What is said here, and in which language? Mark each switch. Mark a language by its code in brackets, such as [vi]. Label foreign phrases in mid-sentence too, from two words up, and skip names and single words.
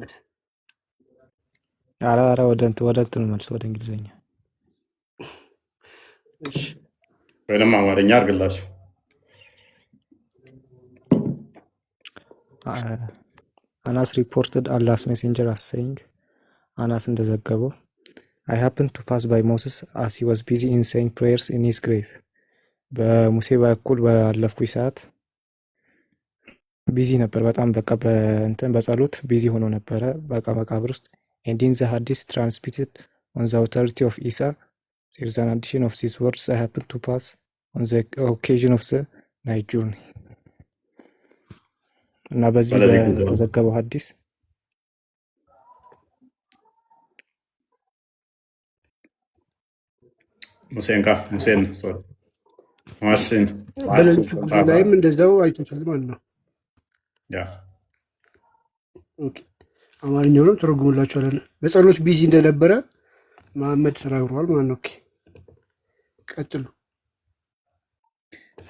[am] አራ ወደ እንትን መልስ ወደ እንግሊዘኛ ወይንም አማርኛ አድርግላችሁ። [en] Anas reported Allah's Messenger as saying [am] አናስ እንደዘገበው [en] I happened to pass by Moses as he was busy in saying prayers in his grave. [am] በሙሴ በኩል ባለፍኩኝ ሰዓት ቢዚ ነበር፣ በጣም በቃ በጸሎት ቢዚ ሆኖ ነበረ በቃ መቃብር ውስጥ። [en] and in the hadith transmitted on the authority of Isa there is an addition of these words I happened to pass on the occasion of the night journey. [am] እና በዚህ በተዘገበው ሐዲስ ሙሴን ላይም እንደዛው አይቶታል ማለት ነው። አማርኛውንም ተረጉሙላችኋለን። በጸሎት ቢዚ እንደነበረ መሐመድ ተናግሯል ማለት ነው። ቀጥሉ።